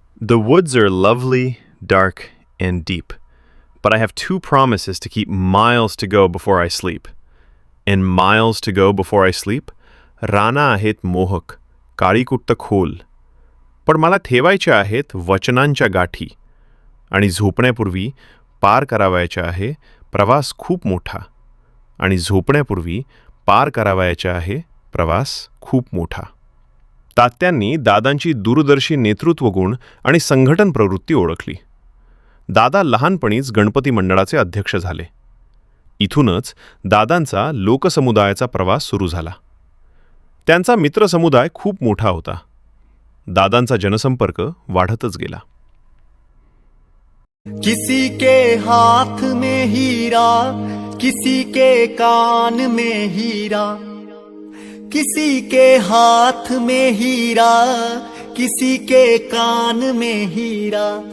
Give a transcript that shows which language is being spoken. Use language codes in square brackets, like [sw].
[en] The woods are lovely, dark, and deep, but I have 2 promises to keep miles to go before I sleep. And miles to go before I sleep, [mr] राना आहेत मोहक, काळीकुट्ट खोल, पण मला ठेवायच्या आहेत वचनांच्या गाठी, आणि झोपण्यापूर्वी पार करावयाचा आहे प्रवास खूप मोठा, आणि झोपण्यापूर्वी पार करावयाचा आहे प्रवास खूप मोठा। तात्यांनी दादांची दूरदर्शी नेतृत्व गुण आणि संघटन प्रवृत्ती ओळखली। दादा लहानपणीच गणपती मंडळाचे अध्यक्ष झाले। इथूनच दादांचा लोकसमुदायाचा प्रवास सुरू झाला। त्यांचा मित्रसमुदाय खूप मोठा होता। दादांचा जनसंपर्क वाढतच गेला। [hi] किसी के हाथ में हीरा, किसी के कान में हीरा, किसी के हाथ में हीरा, किसी के कान में हीरा।